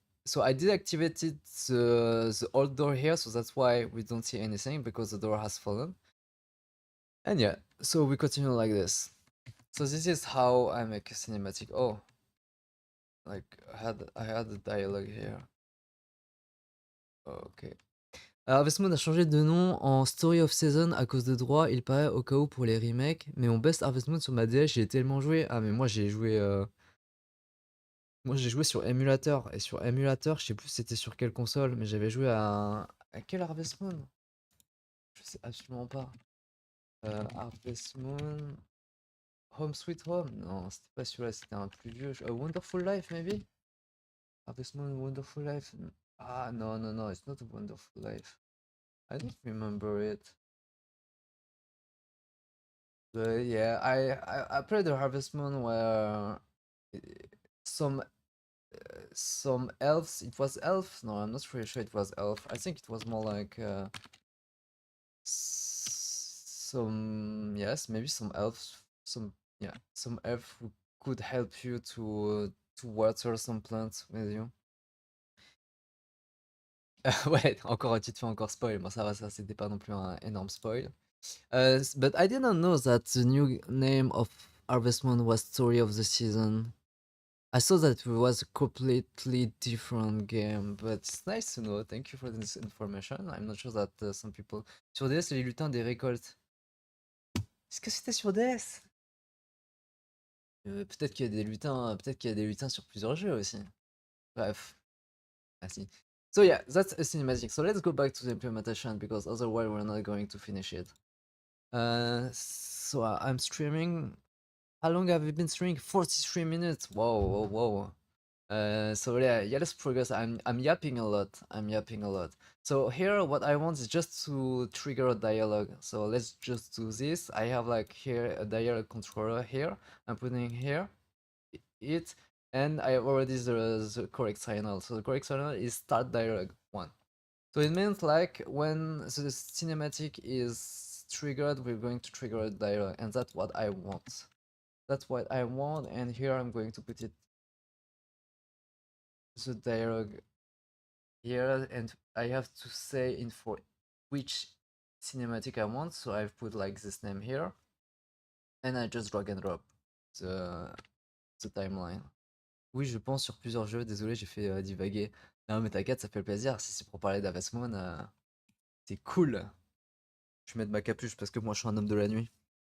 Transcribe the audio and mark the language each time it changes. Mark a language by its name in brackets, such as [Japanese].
[English] so I deactivated the old door here, so that's why we don't see anything, because the door has fallen. And yeah, so we continue like this. So this is how I make a cinematic. Oh, like I had a dialogue here. Ok. [French] Harvest Moon a changé de nom en Story of Season à cause de droits, il paraît, au cas où pour les remakes. Mais mon best Harvest Moon sur ma DS, j'ai tellement joué. Ah, mais moi j'ai joué. Moi j'ai joué sur émulateur. Et sur émulateur, je sais plus c'était sur quelle console, mais j'avais joué à quel Harvest Moon? Je sais absolument pas. [English] Harvest Moon. Home Sweet Home? [French] Non, c'était pas celui-là, c'était un plus vieux. [English] Wonderful Life, maybe? Harvest Moon, Wonderful Life. Ah, no, no, no, it's not a Wonderful Life. I don't remember it. But yeah, I played the Harvest Moon where uh, some some elves. It was elf. No, I'm not really sure it was elf. I think it was more like some, yes, maybe some elves. Some, yeah, some elf who could help you to water some plants with you. [French] Ouais, encore tu te fais encore spoil. Bon, ça va, ça c'était pas non plus un énorme spoil. [English] But I didn't know that the new name of Harvest Moon was Story of the Season. I saw that it was a completely different game, but it's nice to know. Thank you for this information. I'm not sure that some people... [French] Sur DS, les lutins des récoltes. Est-ce que c'était sur DS? Peut-être qu'il y a des lutins, peut-être qu'il y a des lutins sur plusieurs jeux aussi. Bref, merci. [English] So yeah, that's a cinematic. So let's go back to the implementation, because otherwise we're not going to finish it. So I'm streaming. How long have you been streaming? 43 minutes. Whoa, whoa, whoa. So yeah, let's progress. I'm yapping a lot. I'm yapping a lot. So here, what I want is just to trigger a dialogue. So let's just do this. I have like here a dialogue controller here. I'm putting here it, and I have already the correct signal. So the correct signal is start dialogue 1. So it means like when the cinematic is triggered, we're going to trigger a dialogue, and that's what I want. That's what I want, and here I'm going to put it the dialogue here, and I have to say in for which cinematic I want. So I've put like this name here, and I just drag and drop the timeline. [French] Oui, je pense sur plusieurs jeux. Désolé, j'ai fait divaguer. Non, mais t'inquiète, ça fait le plaisir. Si c'est pour parler d'Harvest Moon, c'est cool. Je vais mettre ma capuche parce que moi, je suis un homme de la nuit.